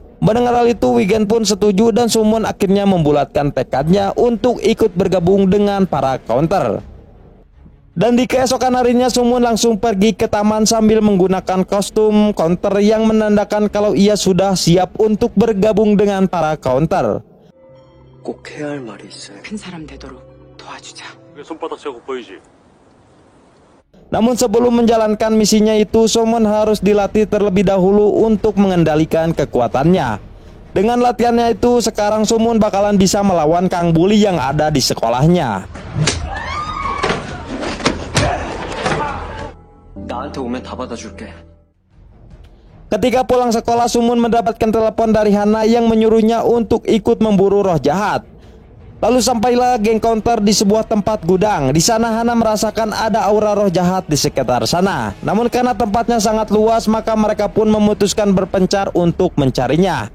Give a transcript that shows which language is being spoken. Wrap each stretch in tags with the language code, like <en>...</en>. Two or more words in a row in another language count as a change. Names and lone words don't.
<id>Mendengar hal itu, Wigen pun setuju dan Sumun akhirnya membulatkan tekadnya untuk ikut bergabung dengan para counter. Dan di keesokan harinya, Sumun langsung pergi ke taman sambil menggunakan kostum counter yang menandakan kalau ia sudah siap untuk bergabung dengan para counter.</id> <ko>꼭 해야 할 말이 있어요. 큰 사람 되도록 도와주자. 손바닥 자국 보이지?</ko> <id>Namun sebelum menjalankan misinya itu, Sumun harus dilatih terlebih dahulu untuk mengendalikan kekuatannya. Dengan latihannya itu, sekarang Sumun bakalan bisa melawan Kang Bully yang ada di sekolahnya.</id> <ko>나한테 오면 다 받아줄게.</ko> <id>Ketika pulang sekolah, Sumun mendapatkan telepon dari Hana yang menyuruhnya untuk ikut memburu roh jahat. Lalu sampailah geng counter di sebuah tempat gudang. Di sana Hana merasakan ada aura roh jahat di sekitar sana. Namun karena tempatnya sangat luas, maka mereka pun memutuskan berpencar untuk mencarinya.</id>